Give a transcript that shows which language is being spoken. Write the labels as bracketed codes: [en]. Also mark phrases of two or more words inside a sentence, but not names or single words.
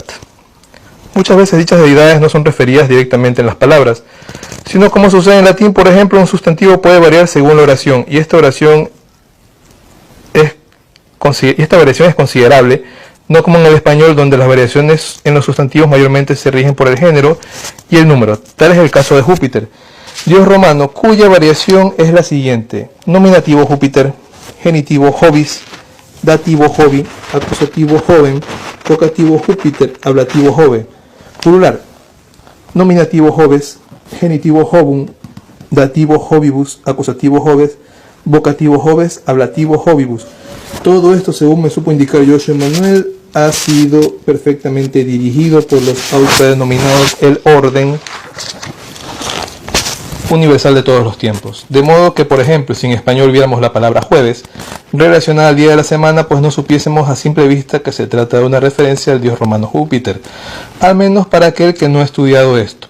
[es] Muchas veces dichas deidades no son referidas directamente en las palabras, sino como sucede en latín, por ejemplo, un sustantivo puede variar según la oración, y esta variación es considerable, no como en el español, donde las variaciones en los sustantivos mayormente se rigen por el género y el número. Tal es el caso de Júpiter, dios romano, cuya variación es la siguiente: nominativo Júpiter, genitivo Jovis, dativo Jovi, acusativo joven, vocativo Júpiter, ablativo Jove. Plural: nominativo Joves, genitivo Jovum, dativo Jovibus, acusativo Joves, vocativo Joves, ablativo Jovibus. Todo esto, según me supo indicar Joshua Emanuel, ha sido perfectamente dirigido por los autodenominados el orden universal de todos los tiempos. De modo que, por ejemplo, si en español viéramos la palabra jueves relacionada al día de la semana, pues no supiésemos a simple vista que se trata de una referencia al dios romano Júpiter, al menos para aquel que no ha estudiado esto.